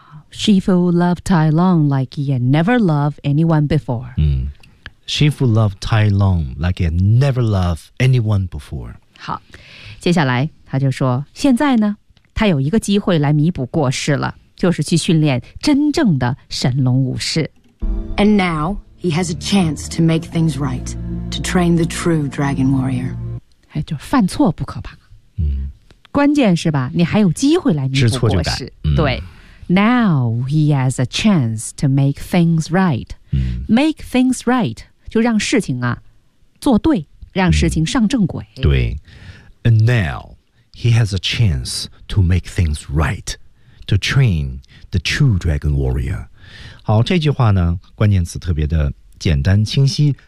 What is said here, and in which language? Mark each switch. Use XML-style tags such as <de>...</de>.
<en>Shifu loved Tai Long like he had never loved anyone before.、嗯、Shifu loved Tai Long like he had never loved anyone before.</en> <zh>好，接下来他就说，现在呢，他有一个机会来弥补过失了，就是去训练真正的神龙武士。</zh> <en>And now he has a chance to make things right, to train the true dragon warrior.</en> <zh>哎，就犯错不可怕，嗯，关键是吧，你还有机会来弥补过失，知错就改、嗯、</zh> <en>对。Now he has a chance to make things right.、</en> <zh>嗯、</zh> <en>make things right</en> <zh>就让事情啊做对，让事情上正轨。嗯、对。</zh> <en>And now he has a chance to make things right, to train the true dragon warrior.</en> <zh>好，这句话呢，关键词特别的简单清晰。</zh>